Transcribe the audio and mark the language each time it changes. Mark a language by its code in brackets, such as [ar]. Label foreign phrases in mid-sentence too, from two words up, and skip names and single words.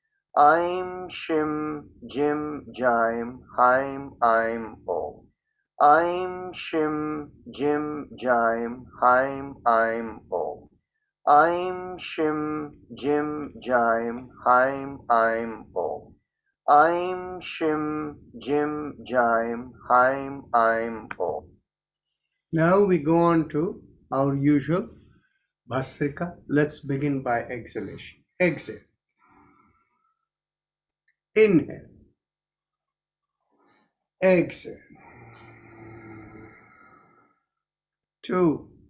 [sa] Aim, Shim, Jim, Jime, Haim, Aim, Om. Aim, Shim, Jim, Jime, Haim, Aim, Om. Aim, Shim, Jim, Jime, Haim, Aim, Om. Aim, Shim, Jim, Jime, Haim, Aim, Om. [en] Now we go on to our usual Bhasrika. Let's begin by exhalation. Exhale. Inhale. Exhale. 2.